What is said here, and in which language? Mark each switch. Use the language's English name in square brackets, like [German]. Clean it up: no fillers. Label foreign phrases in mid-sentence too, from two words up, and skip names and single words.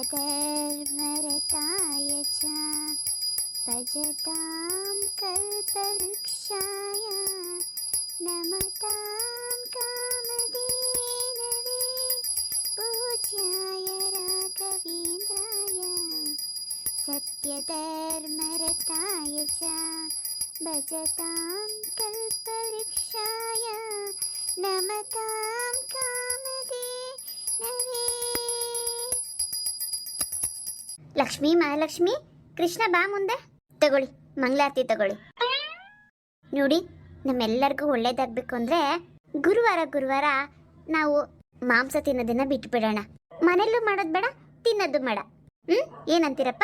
[Sanskrit] धर्मरताय च भजतां कल्पवृक्षाय नमतां कामधेनवे पूज्याय राघवेन्द्राय सत्यधर्मरताय च भजतां कल्पवृक्षाय नमतां कामधेनवे. [Kannada] ಲಕ್ಷ್ಮೀ ಮಹಾಲಕ್ಷ್ಮಿ ಕೃಷ್ಣ ಬಾ ಮುಂದೆ. ತಗೊಳ್ಳಿ ಮಂಗಳಾರತಿ ತಗೊಳ್ಳಿ. ನೋಡಿ, ನಮ್ಮೆಲ್ಲರಿಗೂ ಒಳ್ಳೇದಾಗಬೇಕು ಅಂದರೆ ಗುರುವಾರ ನಾವು ಮಾಂಸ ತಿನ್ನೋದನ್ನ ಬಿಟ್ಬಿಡೋಣ. ಮನೆಯಲ್ಲೂ ಮಾಡೋದು ಬೇಡ, ತಿನ್ನೋದು ಬೇಡ. ಏನಂತೀರಪ್ಪ?